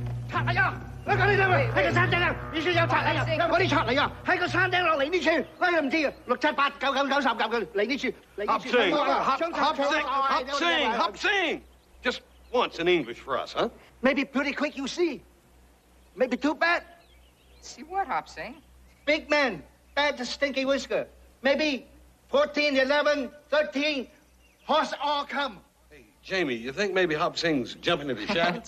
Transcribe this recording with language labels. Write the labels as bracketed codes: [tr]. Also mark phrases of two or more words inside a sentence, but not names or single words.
[yue] 賊嚟啊！你講呢兩位喺個山頂啊！呢處有賊嚟啊！有嗰啲賊嚟啊！喺個山頂落嚟呢處，我都唔知啊！6、7、8、9、9、10、9嚟呢處，嚟呢處。 [en] Hop sing. Just once in English for us, huh? Maybe pretty quick, you see. Maybe too bad. See what, Hop Sing? Big man, bad to stinky whisker. Maybe 14, 11, 13, horse all come. Jamie, you think maybe Hop Sing's jumping into the shadow?